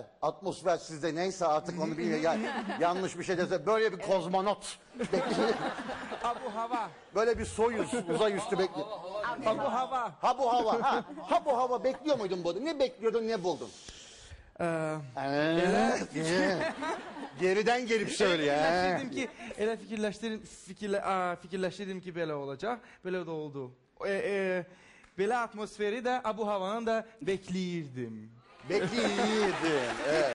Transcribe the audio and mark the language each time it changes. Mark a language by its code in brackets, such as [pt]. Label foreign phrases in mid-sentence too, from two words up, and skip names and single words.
[tr] Atmosfer sizde neyse artık onu bilmiyorum. Yani, yanlış bir şey dese böyle bir kozmonot bekliyor. Abu hava. Böyle bir soyuz, uzay üstü bekliyor. Abu hava. Ha bu hava. Ha bu hava bekliyor muydun burada? Ne bekliyordun, ne buldun? Geriden gelip söyle ya. [az] Fikirləşdirdim ki, elə fikirləşdirdim ki, belə olacaq. Belə də oldu. Belə atmosferi də, Abu havanı da bekləyirdim. [tr] Bekliydin. Evet.